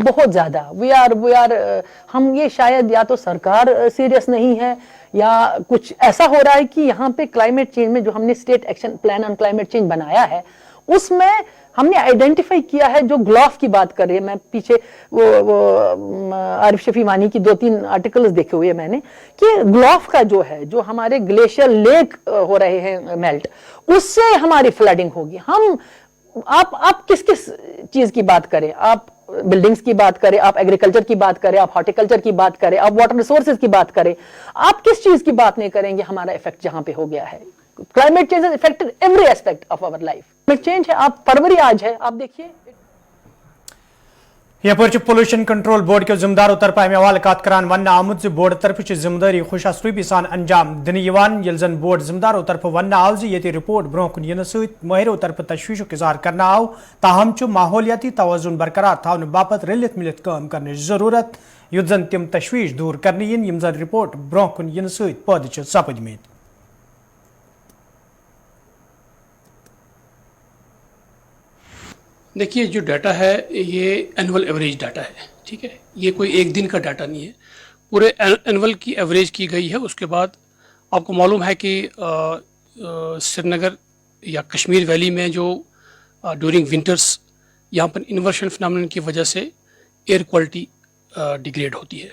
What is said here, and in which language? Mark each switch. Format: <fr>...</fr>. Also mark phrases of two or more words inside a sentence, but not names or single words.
<hi>बहुत ज्यादा</hi> <en>we are</en> <hi>हम ये शायद या तो सरकार सीरियस नहीं है या कुछ ऐसा हो रहा है कि यहाँ पे</hi> <en>climate change</en> <hi>में जो हमने</hi> <en>state action plan on climate change</en> <hi>बनाया है उसमें हमने आइडेंटिफाई किया है, जो ग्लोफ की बात कर रही है, मैं पीछे वो आरिफ शफी वानी की 2-3 आर्टिकल्स देखे हुए मैंने, कि ग्लोफ का जो है, जो हमारे</hi> <en>glacier lake</en> <hi>हो रहे हैं मेल्ट, उससे हमारी फ्लडिंग होगी। हम आप किस किस चीज की बात करें, आप बिल्डिंग्स की बात करें, आप एग्रीकल्चर की बात करें, आप हॉर्टिकल्चर की बात करें, आप</hi> <en>water resources</en> <hi>की बात करें, आप किस चीज की बात नहीं करेंगे हमारा इफेक्ट जहां पे हो गया है।</hi> <en>climate change has affected every aspect of our life. climate change</en> <hi>है, आप फरवरी आज है, आप देखिए</hi> <ks>यपर पोल्यूशन कंट्रोल बोर्ड के जिम्मेदारों तरफ अमे हवाले कत करान वन आमुत बोर्ड तरफ जिम्मेदारी खुश असलूबी सान अंजाम दिन ये जन बोर्ड जिम्मेदारों तरफ वन आव ये रिपोर्ट ब्रोह कुन इन माहिरों तरफ तशवीश इजहार करना आव, ताहम माहौलियाती तवजुन बरकरार थाने बापत रलित मिलित काम करने जरूरत, युत जन तम तशवीश दूर करने इन जन रिपोर्ट ब्रोह कुन इन पैद सपदमेत।</ks> <hi>देखिए, जो डाटा है ये</hi> <en>annual average data</en> <hi>है, ठीक है, ये कोई एक दिन का डाटा नहीं है, पूरे एनुअल की एवरेज की गई है। उसके बाद आपको मालूम है कि श्रीनगर या कश्मीर वैली में जो</hi> <en>during winters</en> <hi>यहाँ पर</hi> <en>inversion phenomenon</en> <hi>की वजह से</hi> <en>air quality degrade</en> <hi>होती है।</hi>